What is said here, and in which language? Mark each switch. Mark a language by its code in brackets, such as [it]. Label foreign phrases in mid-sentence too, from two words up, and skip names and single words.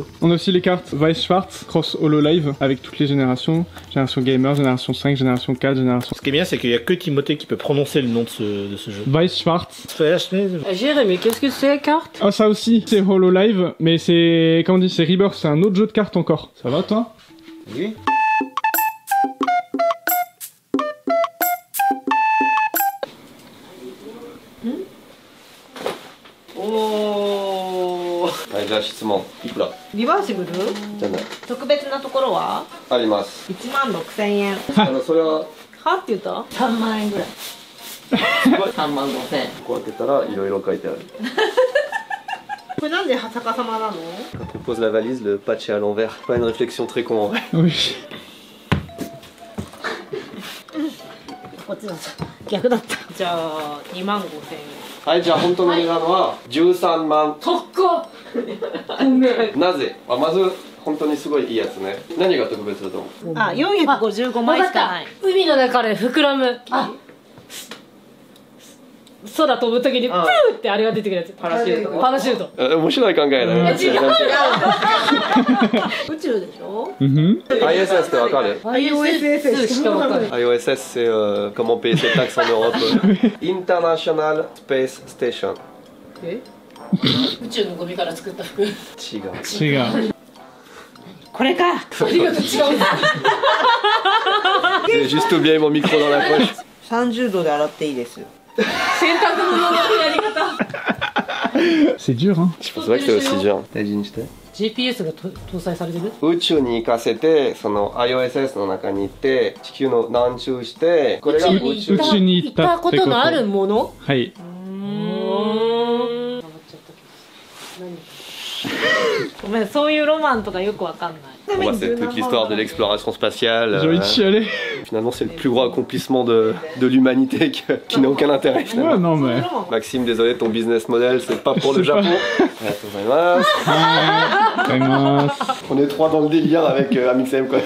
[fr] On a aussi les cartes Weiss Schwarz, Cross Holo Live, avec toutes les générations. Génération Gamer, Génération 5, Génération 4, Génération... Ce qui est bien, c'est qu'il n'y a que Timothée qui peut prononcer le nom de ce jeu. Weiss Schwarz. Jérémy, qu'est-ce que c'est, carte? Ah, ça aussi, c'est Holo Live, mais c'est... Comment on dit? C'est Rebirth, c'est un autre jeu de cartes encore. Ça va, toi? Oui. Oh. [ja] はい、じゃあ質問。いくら？リバーシブル？じゃない。特別なところは？あります。 16,000円。それははって言った？3万円ぐらい。3万5千円。こう開けたらいろいろ書いてある。これなんで逆さまなの？ [fr] Quand on pose la valise, le patch est à l'envers. Pas une réflexion très con en vrai. Oui. [ja] こっちだった。逆だった。じゃあ2万5千円。はい、じゃあ本当の値段は13万。高っ。なぜ？まず本当にすごいいいやつね。何が特別だと思う？あ、455枚しかない。海の中で膨らむ。あ、空飛ぶときにプーってあれが出てくるやつ。パラシュート。パラシュート。面白い考えだね。違う。宇宙でしょ？ ISS ってわかる？ IOSS しかわかんない。 [fr] IOSS c'est comment payer ses taxes en Europe. [en] International Space Station. [ja] 宇宙のゴミから作った服。違う。違う。これか。ありがとう、違う。 [fr] J'ai juste oublié mon micro dans la poche. [ja] 30 度で洗っていいです。洗濯物のやり方。 [fr] C'est dur, hein. Je pensais pas que c'était aussi dur. [ja] 大事にして。 GPS が搭載されてる？宇宙に行かせて、その IOSS の中に行って、地球の何周して、これが宇宙に行ったことのあるもの？はい。ごめん、そういうロマンとかよくわかんない。 [fr] Bon, bah, c'est toute l'histoire de l'exploration spatiale. J'ai envie de chialer. Finalement, c'est le plus gros accomplissement de l'humanité qui n'a aucun intérêt. Finalement. Ouais, non, mais. Maxime, désolé, ton [en] business model, [fr] c'est pas pour le Japon. On est 3 dans le délire avec Amixem, quoi.